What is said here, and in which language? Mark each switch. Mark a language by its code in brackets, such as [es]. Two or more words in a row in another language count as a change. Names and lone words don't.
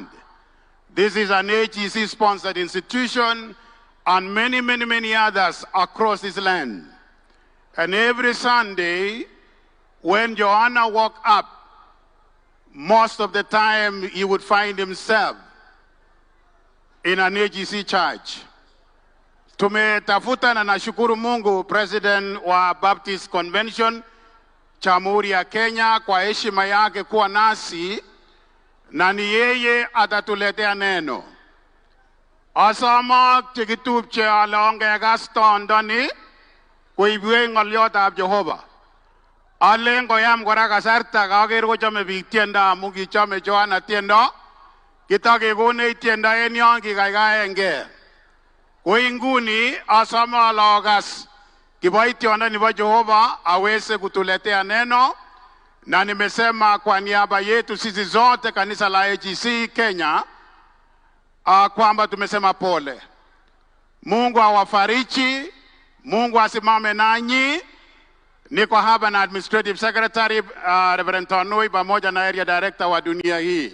[en] This is an AGC-sponsored institution and many others across this land. And every Sunday, when Joanna woke up, most of the time he would find himself in an AGC church. [sw] Tumetafuta na nashukuru Mungu President wa Baptist Convention Jamhuri ya Kenya kwa heshima yake kuwa nasi na ni yeye atatuletea neno. [kln] Asama chekitupche alonge Gaston Doni kuibwe ngolyotab Jehova. Alengo yam kora kasarta kaker kochome biik tiendo amu kichome Joanna tiendo. Kitakekonech tiendo en yon kikaikaenge. Koinguni asame alokas kiboitiondo nebo Jehova [sw] aweze kutuletea neno, na nimesema kwa niaba yetu sisi zote kanisa la AGC Kenya kwamba tumesema pole. Mungu awafariji, Mungu asimame nanyi. Niko hapa na [en] Administrative Secretary [sw] Reverend Tonui pamoja na [en] Area Director [sw] wa dunia hii.